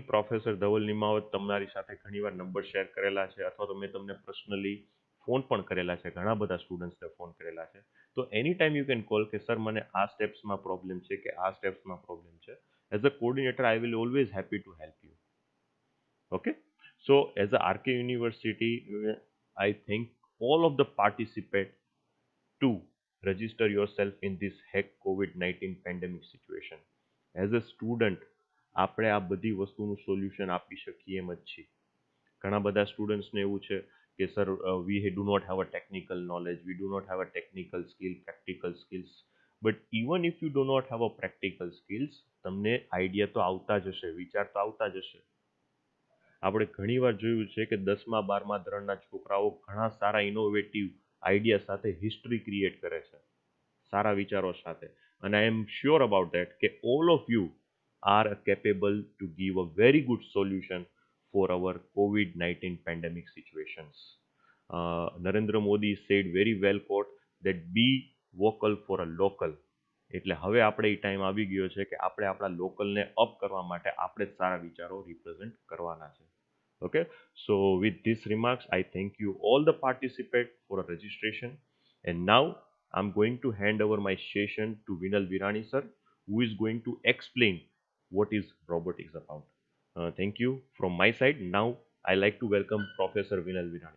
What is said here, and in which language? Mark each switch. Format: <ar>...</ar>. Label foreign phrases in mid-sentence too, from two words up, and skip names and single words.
<gu>પ્રોફેસર ધવલ નિમાવત તમારી સાથે ઘણીવાર નંબર શેર કરેલા છે અથવા તો મેં તમને પર્સનલી ફોન પણ કરેલા છે, ઘણા બધા સ્ટુડન્ટ્સને ફોન કરેલા છે. તો</gu> <en>any time you can call</en> <gu>કે સર મને આ સ્ટેપ્સમાં પ્રોબ્લેમ છે કે આ સ્ટેપ્સમાં પ્રોબ્લેમ છે.</gu> <en>as a coordinator I will always happy to help you. ઓકે, so as a RK University, I thank all of the participants to register yourself in this hack COVID-19 pandemic situation. As a student,</en> <gu>આપણે આ બધી વસ્તુનું સોલ્યુશન આપી શકીએ એમ જ છીએ. ઘણા બધા સ્ટુડન્ટ્સને એવું છે કે સર</gu> <en>we do not have a technical knowledge, we do not have a technical skill, practical skills. but even if you do not have a practical skills,</en> <gu>તમને આઈડિયા તો આવતા જ હશે, વિચાર તો આવતા જ હશે. આપણે ઘણીવાર જોયું છે કે 10મા 12મા ધોરણના છોકરાઓ ઘણા સારા ઇનોવેટિવ આઈડિયા સાથે હિસ્ટ્રી ક્રિએટ કરે છે, સારા વિચારો સાથે.</gu> <en>અને I am sure about that કે all of you are capable to give a very good solution for our COVID-19 pandemic situations. નરેન્દ્ર મોદી said very well quote that be vocal for a local.</en> <gu>એટલે હવે આપણે એ ટાઈમ આવી ગયો છે કે આપણે આપણા લોકલને અપ કરવા માટે આપણે જ સારા વિચારો રિપ્રેઝેન્ટ કરવાના છે.</gu> <en>Okay, so with these remarks, I thank you all the participants for a registration. And now I'm going to hand over my session to Vinal Virani sir, who is going to explain what is robotics about. Thank you from my side. Now I like to welcome Professor Vinal Virani.</en>